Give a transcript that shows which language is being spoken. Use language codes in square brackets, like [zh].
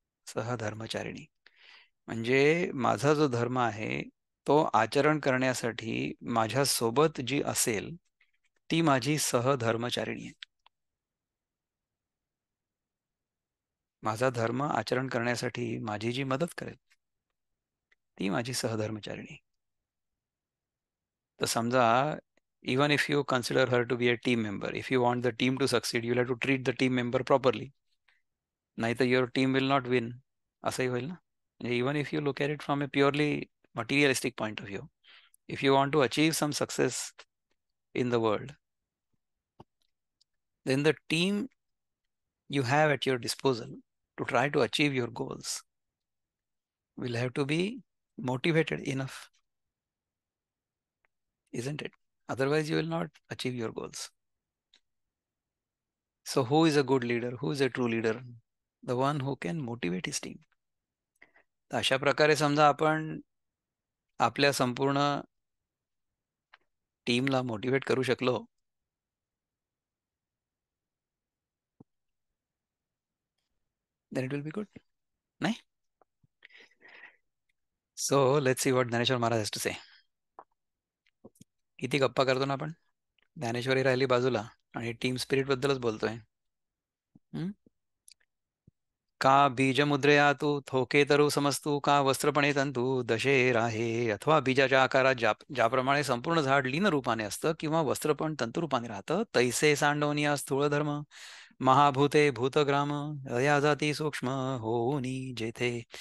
[mr] सहधर्मचारिणी म्हणजे माझा जो धर्म आहे तो आचरण करण्यासाठी माझ्या सोबत जी असेल ती माझी सहधर्मचारिणी आहे. माझा धर्म आचरण करण्यासाठी माझी जी मदत करेल ती माझी सहधर्मचारिणी. तर समजा, [en] even if you consider her to be a team member, if you want the team to succeed, you'll have to treat the team member properly. [mr] नाहीतर [en] your team will not win. [mr] असंही होईल ना. म्हणजे [en] even if you look at it from a purely materialistic point of view, if you want to achieve some success in the world, then the team you have at your disposal to try to achieve your goals will have to be motivated enough, isn't it? Otherwise, you will not achieve your goals. So, who is a good leader? Who is a true leader? The one who can motivate his team. [mr] तर अशा प्रकारे समजा आपण आपल्या संपूर्ण टीमला motivate करू शकलो, [en] then it will be good. [mr] नाही? [en] So, let's see what Dnyaneshwar Maharaj has to say. [mr] किती गप्पा करतो ना आपण? ज्ञानेश्वरी राहिली बाजूला आणि टीम स्पिरिट बद्दलच बोलतोय. हम्म? का बीजमुद्रया तू थोके तरु समस्तू का वस्त्रपणे तंतू दशे राहे. अथवा बीजाच्या आकारात ज्याप्रमाणे संपूर्ण झाड लीन रूपाने असतं किंवा वस्त्रपण तंतुरूपाने राहतं, तैसे सांडवनिया स्थूळ धर्म महाभूते भूतग्राम या जाती सूक्ष्म होऊनी जेथे.